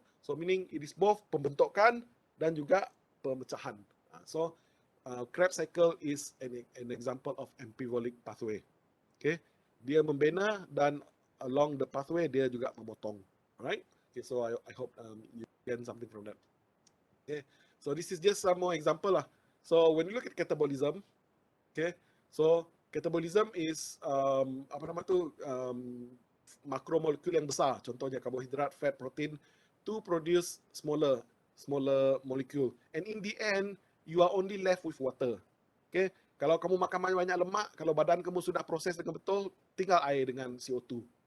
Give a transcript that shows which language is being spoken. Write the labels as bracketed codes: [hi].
[en] So meaning it is both [ms] pembentukan dan juga pemecahan. [en] So Krebs cycle is an example of amphibolic pathway. [ms] Okay, dia membina dan [en] along the pathway [ms] dia juga memotong. Alright. [en] Okay, so I hope you learn something from that. Okay, so this is just some more example lah. So when you look at catabolism, okay, so catabolism is [ms] apa nama tu, makromolekul yang besar, contohnya karbohidrat, [en] fat, protein, to produce smaller molecule. And in the end, you are only left with water. [ms] Okay, kalau kamu makan banyak lemak, kalau badan kamu sudah proses dengan betul, tinggal air dengan CO2.